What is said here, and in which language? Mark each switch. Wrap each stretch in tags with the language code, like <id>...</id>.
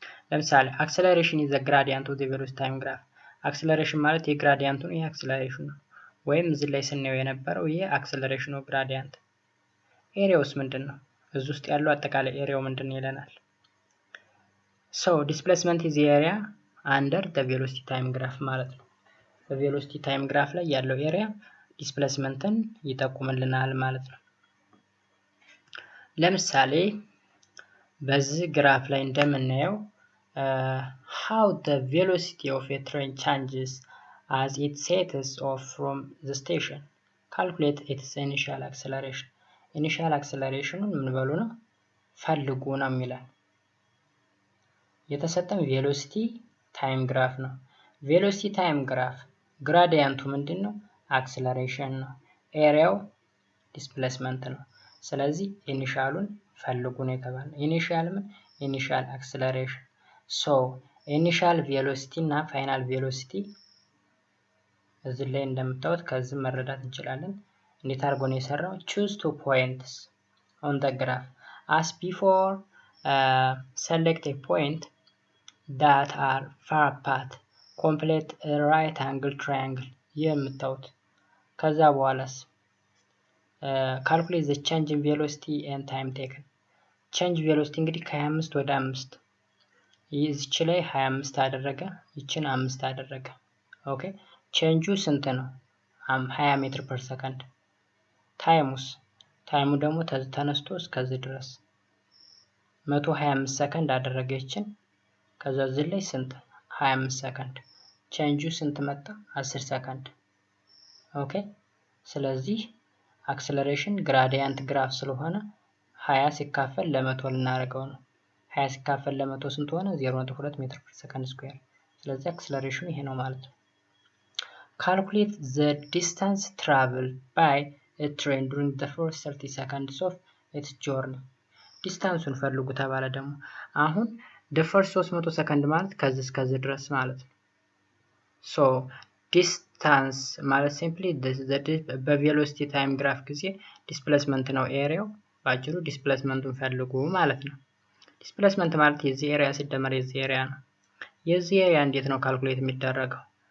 <en>ለምሳሌ acceleration is the gradient of the velocity time graph.</en> <am>acceleration ማለት የግራዲያንቱ ነው፣ ይሄ acceleration ነው። ወይም እዚህ ላይ ስናየው የነበረው ይሄ acceleration of gradient። ኤሪያውስ ምንድነው? እዚህ ውስጥ ያለው አጠቃላይ ኤሪያው ምንድነው ይለናል።</am> <en>So displacement is the area under the velocity time graph</en> <am>ማለት ነው። በቬሎሲቲ ታይም ግራፍ ላይ ያለው ኤሪያ ዲስፕሌስመንትን ይጠቁምልናል ማለት ነው። ለምሳሌ በዚህ ግራፍ ላይ እንደምናየው</am> <en>how the velocity of a train changes as it sets off from the station. Calculate its initial acceleration.</en> <am>ኢኒሻል አክሰለሬሽኑን ምን በሉ ነው ፈልጉ ነው የሚለን። የተሰጠን ቬሎሲቲ ታይም ግራፍ ነው። ቬሎሲቲ ታይም ግራፍ ግራዲያንቱ ምንድነው? አክሰለሬሽን ነው። ኤሪያው ዲስፕሌስመንት ነው። ስለዚህ ኢኒሻሉን ፈልጉ ነው የተባለው። ኢኒሻል ምን? ኢኒሻል አክሰለሬሽን። ሶ ኢኒሻል ቬሎሲቲ እና ፋይናል ቬሎሲቲ እዚህ ላይ እንደምታዩት ከዚህ መረዳት እንችላለን። እንዴት አድርጎ ነው የሰራው?</am> <en>choose two points on the graph as before. Select a point that are far apart. Complete a right angle triangle</en> <am>የምታዩት። ከዛ በኋላስ</am> <en>calculate the change in velocity and time taken.</en> <am>change velocity እንግዲህ ከ25 ወደ 5 ይህች ላይ 25 አደረገ፣ ይችን 5 አደረገ። ኦኬ ቼንጁ ስንት ነው? 20 ሜትር ፐር ሰከንድ። ታይሙ ደግሞ ተነስቶ እስከዚህ ድረስ 125 ሰከንድ አደረገ ይችን። ከዛ እዚህ ላይ ስንት? 25 ሰከንድ። ቼንጁ ስንት መጣ? 10 ሰከንድ። ኦኬ ስለዚህ አክሰለሬሽን ግራዲያንት ግራፍ ስለሆነ 20 ሲካፈል ለ100 ልናደርገው ነው። 20 ሲካፈል ለ100 ስንት ሆነ? 0.2 ሜትር ፐር ሰከንድ ስኩዌር። ስለዚህ አክሰለሬሽኑ ይሄ ነው ማለት ነው።</am> <en>Calculate the distance traveled by a train during the first 30 seconds of its journey.</en> <am>ዲስታንሱን ፈልጉ ተባለ ደግሞ አሁን the first 300 ሰከንድ ማለት ከዚህ እስከዚህ ድረስ ማለት ነው። so distance ማለት simply በቬሎሲቲ ታይም ግራፍ ጊዜ ዲስፕሌስመንት ነው ኤሪያው። ባጭሩ ዲስፕሌስመንቱን ፈልጉ ማለት ነው። ዲስፕሌስመንት ማለት የዚህ ኤሪያ ሲደመር የዚህ ኤሪያ ነው። የዚህ ኤሪያ እንዴት ነው ካልኩሌት የሚደረገው?</am>